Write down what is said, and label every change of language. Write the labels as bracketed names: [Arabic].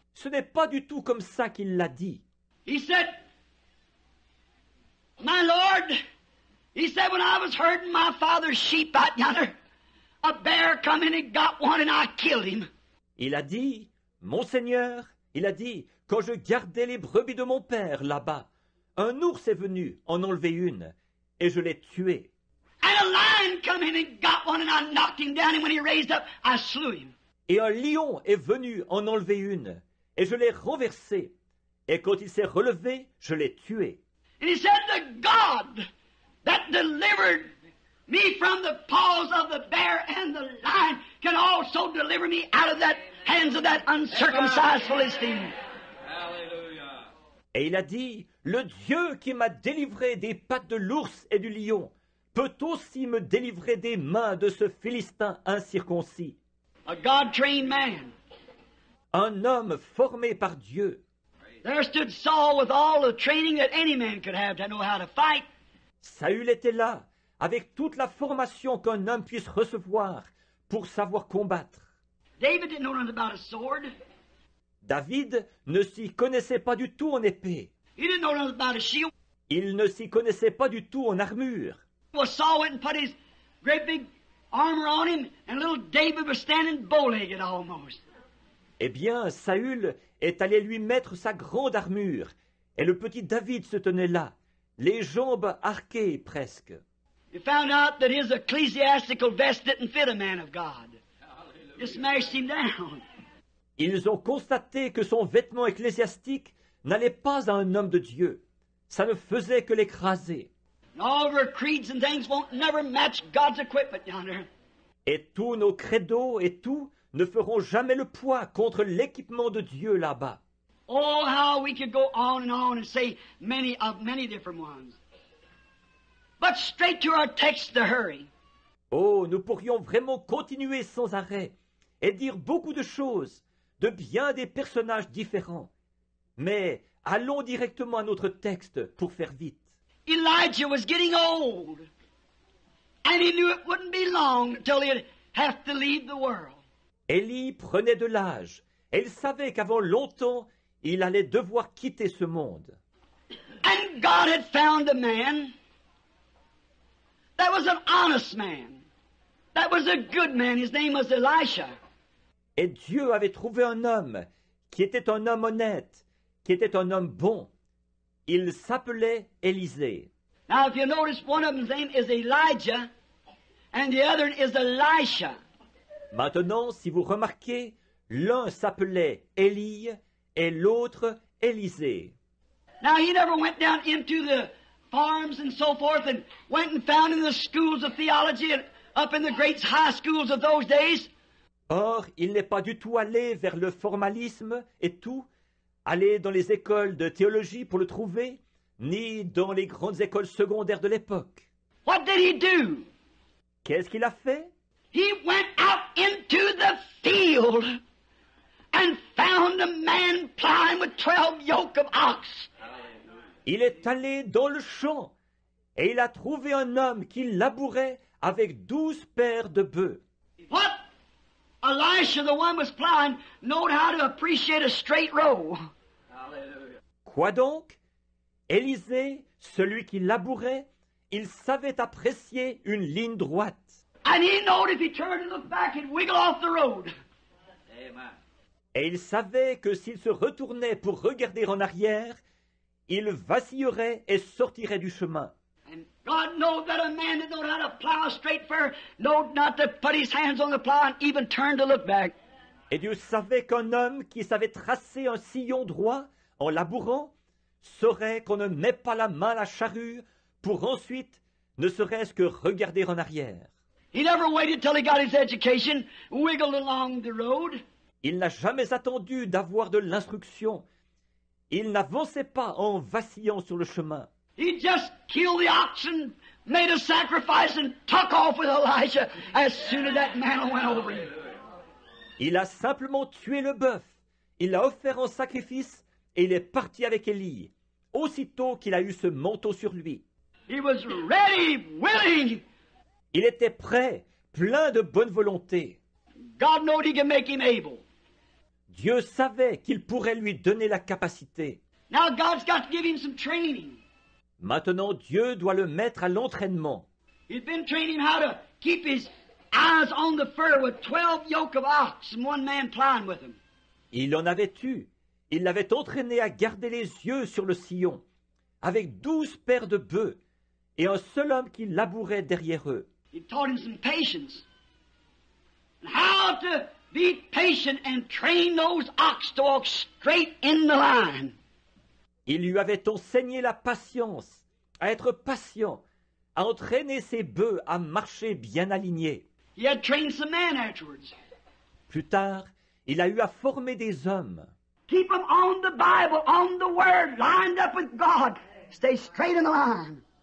[French] Ce n'est pas du tout comme ça qu'il l'a dit. [English] He said, my Lord, he said, when I was herding my father's sheep out yonder, a bear come in and got one and I killed him. [French] Il a dit, Monseigneur, il a dit, quand je gardais les brebis de mon père là-bas, un ours est venu en enlever une, et je l'ai tué. [English] And a lion come in and got one and I knocked him down, and when he raised up, I slew him. [French] Et un lion est venu en enlever une, et je l'ai renversé, et quand il s'est relevé, je l'ai tué. [English] And he said, the God that delivered me from the paws of the bear and the lion can also deliver me out of that hands of that uncircumcised Philistine. [French] Et il a dit, le Dieu qui m'a délivré des pattes de l'ours et du lion peut aussi me délivrer des mains de ce Philistin incirconcis. [English] A God-trained man. [French] Un homme formé par Dieu. [English] There stood Saul with all the training that any man could have to know how to fight. [French] Saül était là, avec toute la formation qu'un homme puisse recevoir pour savoir combattre. [English] David didn't know nothing about a sword. [French] David ne s'y connaissait pas du tout en épée. [English] He didn't know nothing about a shield. [French] Il ne s'y connaissait pas du tout en armure. [English] Well, Saul went and put his great big armor on him, and little David was standing bow-legged almost. [French] Eh bien, Saül est allé lui mettre sa grande armure, et le petit David se tenait là, les jambes arquées presque. [English] He found out that his ecclesiastical vest didn't fit a man of God. Just smashed him down. [French] Ils ont constaté que son vêtement ecclésiastique n'allait pas à un homme de Dieu. Ça ne faisait que l'écraser. [English] And all of our creeds and things won't never match God's equipment yonder. [French] Et tous nos credos et tout ne feront jamais le poids contre l'équipement de Dieu là-bas. [English] Oh, how we could go on and say many different ones. But straight to our text to hurry. [French] Oh, nous pourrions vraiment continuer sans arrêt et dire beaucoup de choses, de bien des personnages différents. Mais allons directement à notre texte pour faire vite. [English] Elijah was getting old, and he knew it wouldn't be long until he'd have to leave the world. [French] Élie prenait de l'âge, et il savait qu'avant longtemps, il allait devoir quitter ce monde. [English] And God had found a man that was an honest man, that was a good man. His name was Elisha. [French] Et Dieu avait trouvé un homme qui était un homme honnête, qui était un homme bon. Il s'appelait Élisée. [English] Now, if you notice, one of them's name is Elijah, and the other is Elisha. [French] Maintenant, si vous remarquez, l'un s'appelait Élie et l'autre Élisée. [English] Now, he never went down into the farms and so forth and went and found in the schools of theology and up in the great high schools of those days. [French] Or, il n'est pas du tout allé vers le formalisme et tout, aller dans les écoles de théologie pour le trouver, ni dans les grandes écoles secondaires de l'époque. [English] What did he do? [French] Qu'est-ce qu'il a fait? [English] He went out into the field and found a man plowing with 12 yoke of ox. [French] Il est allé dans le champ et il a trouvé un homme qui labourait avec 12 paires de bœufs. [English] What? Elisha, the one was plowing, knowed how to appreciate a straight row. [French] Quoi donc? Élisée, celui qui labourait, il savait apprécier une ligne droite. [English] And he knowed if he turned and looked back, he'd wiggle off the road. [French] Et il savait que s'il se retournait pour regarder en arrière, il vacillerait et sortirait du chemin. [English] And God knowed that a man that knowed how to plow straight fur knowed not to put his hands on the plow and even turn to look back. [French] Et Dieu savait qu'un homme qui savait tracer un sillon droit en labourant saurait qu'on ne met pas la main à la charrue pour ensuite ne serait-ce que regarder en arrière. [English] He never waited till he got his education, wiggled along the road. [French] Il n'a jamais attendu d'avoir de l'instruction. Il n'avançait pas en vacillant sur le chemin. [English] He just killed the oxen, made a sacrifice, and took off with Elisha as soon as that mantle went over him. [French] Il a simplement tué le bœuf. Il l'a offert en sacrifice et il est parti avec Élie, aussitôt qu'il a eu ce manteau sur lui. [English] He was ready, willing. [French] Il était prêt, plein de bonne volonté. [English] God knowed he could make him able. [French] Dieu savait qu'il pourrait lui donner la capacité. [English] Now God's got to give him some training. [French] Maintenant, Dieu doit le mettre à l'entraînement. [English] He's been training him how to keep his eyes on the fur with 12 yoke of ox and one man plowing with him. [French] Il en avait eu. Il l'avait entraîné à garder les yeux sur le sillon, avec 12 paires de bœufs, et un seul homme qui labourait derrière eux. [English] He taught him some patience. And how to be patient and train those ox to walk straight in the line. [French] Il lui avait enseigné la patience, à être patient, à entraîner ses bœufs à marcher bien alignés. [English] He had trained some men afterwards. [French] Plus tard, il a eu à former des hommes. [English] Keep them on the Bible, on the Word, lined up with God. Stay straight in the line.